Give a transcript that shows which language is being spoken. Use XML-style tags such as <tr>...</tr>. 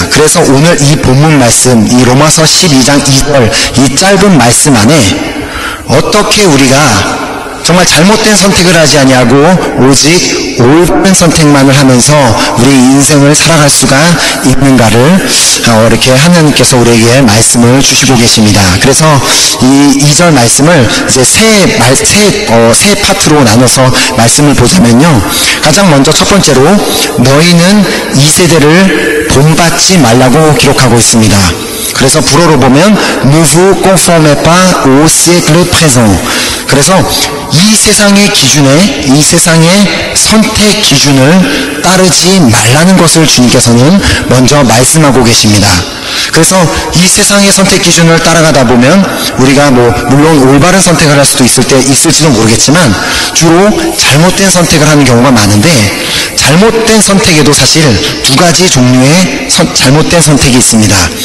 <ko>그래서 오늘 이 본문 말씀, 이 로마서 12장 2절 이 짧은 말씀 안에 어떻게 우리가 정말 잘못된 선택을 하지 아니하고 오직 올바른 선택만을 하면서 우리 인생을 살아갈 수가 있는가를 이렇게 하나님께서 우리에게 말씀을 주시고 계십니다. 그래서 이 2절 말씀을 이제 세 파트로 나눠서 말씀을 보자면요. 가장 먼저 첫 번째로 너희는 이 세대를 본받지 말라고 기록하고 있습니다. 그래서 불어로 보면</ko> <fr>ne vous conformez pas au siècle présent.</fr> <ko>그래서 이 세상의 기준에 이 세상의 선택 기준을 따르지 말라는 것을 주님께서는 먼저 말씀하고 계십니다. 그래서 이 세상의 선택 기준을 따라가다 보면 우리가 물론 올바른 선택을 할 수도 있을지도 모르겠지만 주로 잘못된 선택을 하는 경우가 많은데 잘못된 선택에도 사실 두 가지 종류의 잘못된 선택이 있습니다.</ko>